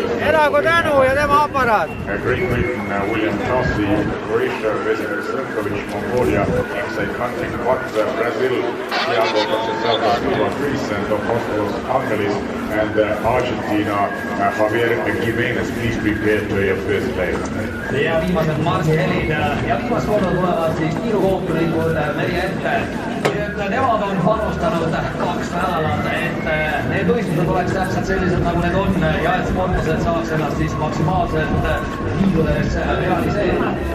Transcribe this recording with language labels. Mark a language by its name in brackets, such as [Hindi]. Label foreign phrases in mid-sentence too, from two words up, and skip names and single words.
[Estonian] Elagu tänu ja tema aparaat. [English] Great Britain, William Chauncey, Croatia, Vesel Srnkovic, Mongolia, Inside Country, Brazil, Thiago Concesalva, Cuba, Greece, and Apostles Angelis, and Argentina, Javier Jimenez. Please prepare to your first day. [Estonian] Ja viimased marsihelid ja viimast korda tulevad siis kiirukohtunikud meie ette. Nemad on panustanud 2 nädalat, et need võistlused oleks täpselt sellised, nagu need on ja et sportlased saaks ennast siis maksimaalselt liigudes realiseerida.